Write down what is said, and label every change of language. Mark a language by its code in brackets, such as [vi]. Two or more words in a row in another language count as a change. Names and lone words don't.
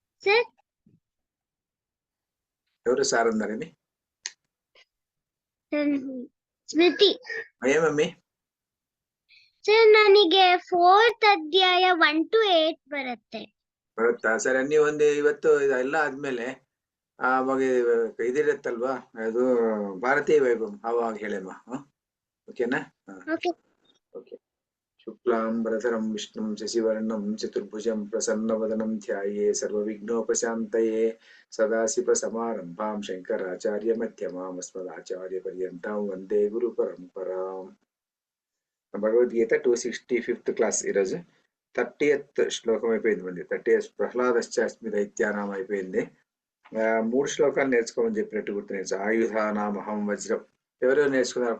[te] సార్ ఎవరు సార్ అన్నారని? [kn] ಸ್ಮೃತಿ. [te] ఏమమ్మీ? [kn] ಸರ್ ನನಗೆ 4th ಅಧ್ಯಾಯ 1 to 8 ಬರುತ್ತೆ. ಬರುತ್ತಾ? ಸರಿ, ನೀವು ಒಂದು ಇವತ್ತು ಎಲ್ಲ ಆದ್ಮೇಲೆ ಅವಾಗ ಇದಿರುತ್ತಲ್ವಾ, ಅದು ಭಾರತೀಯ ವೈಭವ, ಅವಾಗ ಹೇಳಮ್ಮ. [sa] ಓಕೆನಾ? ಓಕೆ. ಶುಕ್ಲಾಂಬರಧರಂ ವಿಷ್ಣುಂ ಶಶಿವರ್ಣಂ ಚತುರ್ಭುಜಂ ಪ್ರಸನ್ನವದನಂ ಧ್ಯಾಯೇ ಸರ್ವವಿಘ್ನೋಪಶಾಂತಯೇ ಸದಾಶಿವಸಮಾರಂಭಾಂ ಶಂಕರಾಚಾರ್ಯ ಮಧ್ಯಮಾಂ ಅಸ್ಮದಾಚಾರ್ಯಪರ್ಯಂತಾಂ వందే గురు పరంపరాం. [te] భగవద్గీత 265th క్లాస్ ఈరోజు 30th శ్లోకం అయిపోయింది. మంది 30th [sa] ప్రహ్లాదశ్చాస్మి దైత్యానాం [te] అయిపోయింది. 3 శ్లోకాలు నేర్చుకోమని చెప్పినట్టు గుర్తు. [sa] ఆయుధానామహం వజ్రం [te] ఎవరు నేర్చుకున్నారు?